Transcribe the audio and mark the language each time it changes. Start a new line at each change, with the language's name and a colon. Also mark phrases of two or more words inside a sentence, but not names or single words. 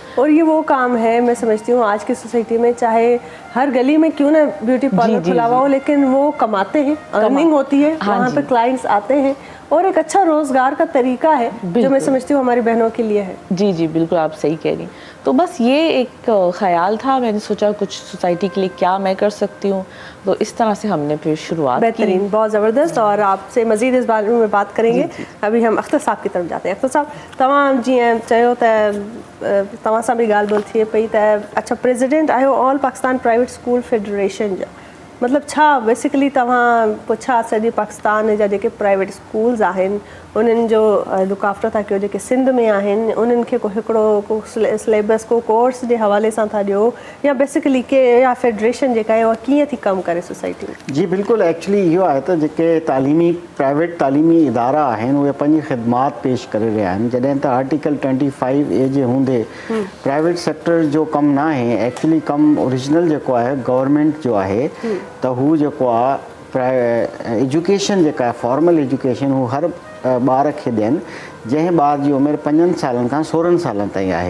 Urdu: اور یہ وہ کام ہے، میں سمجھتی ہوں آج کی سوسائٹی میں، چاہے ہر گلی میں کیوں نہ
English: beauty parlour
Urdu: کھلا ہوا ہو، لیکن وہ کماتے ہیں، ارننگ ہوتی ہے، وہاں پہ کلائنٹس آتے ہیں، اور ایک اچھا روزگار کا طریقہ ہے جو میں سمجھتی ہوں ہماری بہنوں کے لیے ہے. جی جی بالکل، آپ صحیح کہہ رہی۔ تو بس یہ ایک خیال تھا، میں نے سوچا کچھ سوسائٹی کے لیے کیا میں کر سکتی ہوں، تو اس طرح سے ہم نے پھر شروعات کی. بہترین، بہت زبردست. اور آپ سے مزید اس بارے میں بات کریں گے۔ ابھی ہم اختر صاحب کی طرف جاتے ہیں. اختر صاحب,
Sindhi: तव्हां जीअं चयो त तव्हां सां बि ॻाल्हि ॿोल थिए पई त अच्छा प्रेसिडेंट आहियो ऑल पाकिस्तान प्राइवेट स्कूल फेडरेशन जा, मतलब छा बेसिकली तव्हां पुछा सॼे पाकिस्तान जा जेके
English: private schools
Sindhi: आहिनि उन्हनि जो
English: look after
Sindhi: था कयो, जेके सिंध में आहिनि उन्हनि खे को हिकिड़ो को सिलेबस को कोर्स जे हवाले सां था ॾियो, या बेसिकली के या फेडरेशन जेका आहे उहा कीअं थी कमु करे सोसाइटी में? जी बिल्कुलु, एक्चुअली इहो आहे त जेके तालीमी प्राइवेट तालीमी इदारा आहिनि उहे पंहिंजी ख़िदमात पेश करे रहिया आहिनि। जॾहिं त आर्टिकल 25A जे हूंदे
English: private sector
Sindhi: जो कमु न आहे, एक्चुअली कमु ओरिजिनल जेको आहे गवर्नमेंट जो आहे, त हू जेको आहे एजुकेशन जेका आहे
English: formal education
Sindhi: हू हर ॿार खे ॾियनि, जंहिं ॿार जी उमिरि 5 सालनि खां 16 सालनि ताईं आहे।